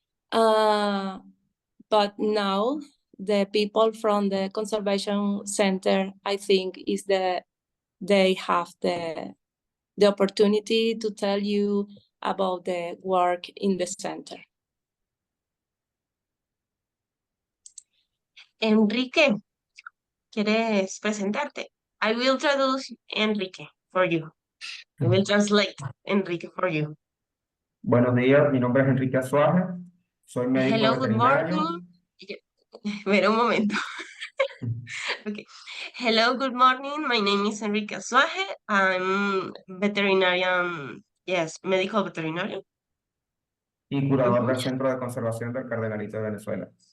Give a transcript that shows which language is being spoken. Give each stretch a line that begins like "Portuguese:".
English: But now the people from the conservation center, I think, they have the opportunity to tell you about the work in the center.
Spanish: Enrique, ¿quieres presentarte?
English: I will introduce Enrique for you. I will translate Enrique for you.
Spanish: Buenos días, mi nombre es Enrique Azuaje, soy médico
English: Hello, good
Spanish: veterinario.
English: morning.
Spanish: Espera un momento.
English: Okay. Hello, good morning. My name is Enrique Azuaje. I'm veterinarian, yes, medical veterinarian.
Spanish: Y curador del Centro de Conservación del Cardenalito de Venezuela.